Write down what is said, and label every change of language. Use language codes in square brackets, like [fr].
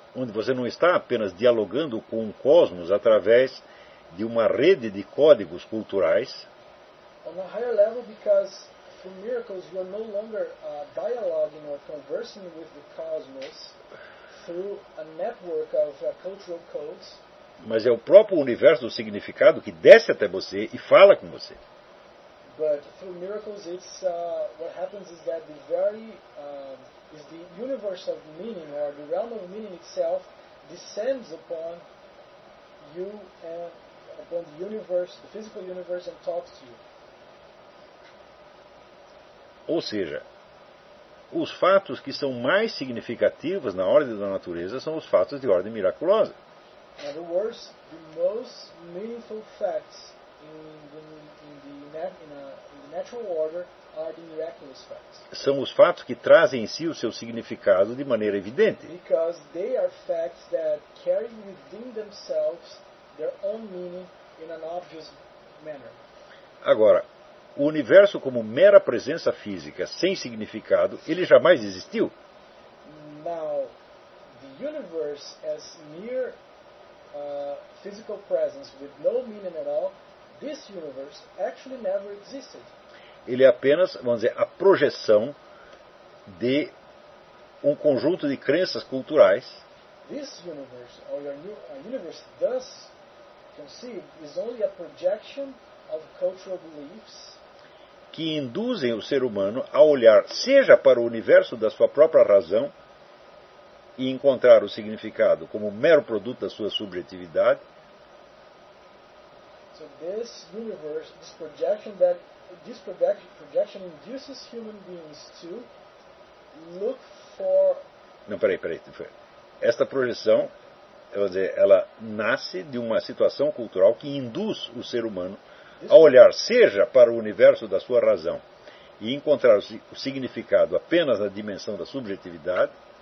[pt] Onde você não está apenas dialogando com o cosmos através de uma rede de códigos culturais. [en] On a higher level, because through miracles you are no longer dialoguing or conversing with the cosmos through a network of cultural codes. [pt] Mas é o próprio universo do significado que desce até você e fala com você. [en] But through miracles, it's what happens is that the very is the universe of meaning, or the realm of meaning itself, descends upon you and upon the universe, the physical universe, and talks to you. [pt] Ou seja, os fatos que são mais significativos na ordem da natureza são os fatos de ordem miraculosa. [en] the words, the most meaningful facts in the natural order are the miraculous facts. [pt] São os fatos que trazem em si o seu significado de maneira evidente. [en] Because they are facts that carry within themselves their own meaning in an obvious manner. [pt] Agora, o universo como mera presença física sem significado, ele jamais existiu. [en] Now, the universe as mere physical presence with no meaning at all, this universe actually never existed. [pt] Ele é apenas, vamos dizer, a projeção de um conjunto de crenças culturais. [en] This universe, or your new, universe thus conceived, is only a projection of cultural beliefs [pt] que induzem o ser humano a olhar, seja para o universo da sua própria razão e encontrar o significado como mero produto da sua subjetividade. [en] So this universe, this projection that this projection induces human beings to look for... [pt] Não, peraí. Esta projeção, quer dizer, ela nasce de uma situação cultural que induz o ser humano a olhar, seja para o universo da sua razão e encontrar o significado apenas na dimensão da subjetividade.